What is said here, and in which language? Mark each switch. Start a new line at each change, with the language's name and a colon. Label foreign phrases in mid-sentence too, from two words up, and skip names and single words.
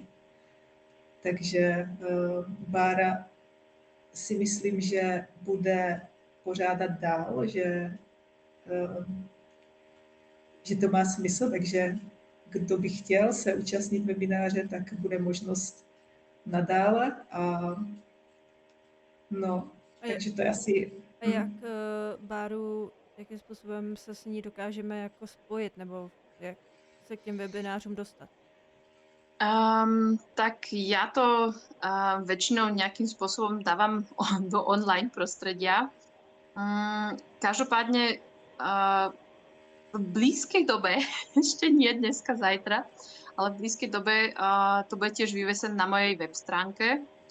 Czech: Takže Bára si myslím, že bude pořádat dál, že to má smysl, takže kdo by chtěl se účastnit webináře, tak bude možnost nadále. Takže to je asi... A jak Báru, jakým způsobem se s ní dokážeme jako spojit, nebo jak se k těm webinářům dostat?
Slovak: Tak ja to väčšinou nejakým spôsobom dávam do online prostredia. Každopádne v blízkej dobe, ešte nie dneska, zajtra, ale v blízkej dobe to bude tiež vyvesené na mojej web stránke.